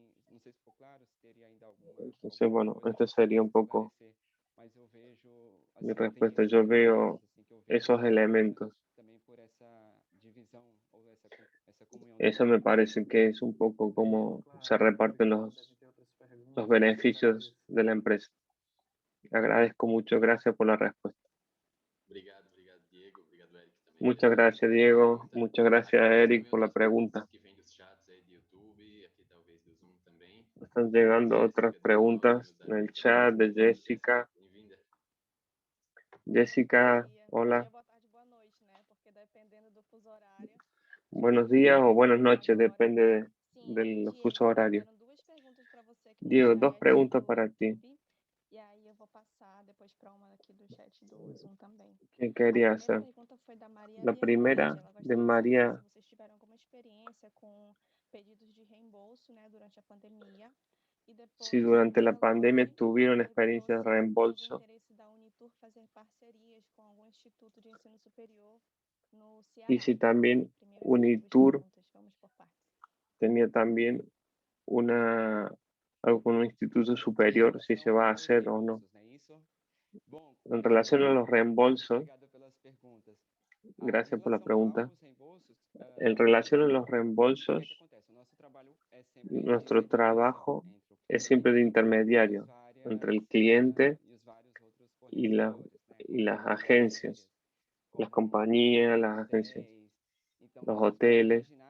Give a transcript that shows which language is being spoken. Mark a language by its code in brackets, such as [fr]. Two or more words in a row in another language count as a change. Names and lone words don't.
[es] Entonces, bueno, esta sería un poco mi respuesta. Yo veo esos elementos. Eso me parece que es un poco como se reparten los beneficios de la empresa. Agradezco mucho, gracias por la respuesta. [pt] Obrigado, Diego. Obrigado, Eric, também. [es] Muchas gracias, Diego. Muchas gracias, Eric, por la pregunta. [pt] Que vem dos chats aí do YouTube, aqui talvez do Zoom também. [es] Están llegando otras preguntas en el chat de Jessica. [pt] Bem-vinda. [es] Jessica, hola. [pt] Boa tarde, boa noite, né? Porque dependendo do fuso horário. [es] Buenos días o buenas noches, depende del [pt] Diego, [es] fuso horario. [pt] tiveram duas perguntas para você aqui no [es] Diego, dos [pt] chat [es] preguntas [pt] do [es] para ti. [pt] YouTube, e aí eu vou passar depois para uma aqui do chat do Zoom também. [es] ¿Qué quería [pt] A [es] hacer? [pt] primeira pergunta foi da Maria [es] La primera [pt] Leonide. Ela [es] de [pt] gostaria de saber [es] María. [pt] se vocês tiveram alguma experiência com pedidos de reembolso, né, durante a pandemia. E depois, [es] Si durante la [pt] ela [es] pandemia [pt] também [es] tuvieron [pt] perguntou [es] experiencia de [pt] se houve [es] reembolso [pt] interesse da Unitur fazer parcerias com algum instituto de ensino superior no Ceará. [es] y si también [pt] Primeiro essas duas [es] UNITUR [pt] perguntas. Vamos por partes. [es] tenía también algo con un instituto superior, si se va a hacer o no. En relación a los reembolsos, gracias por la pregunta. En relación a los reembolsos, nuestro trabajo es siempre de intermediario entre el cliente y las agencias, las compañías, las agencias, los hoteles.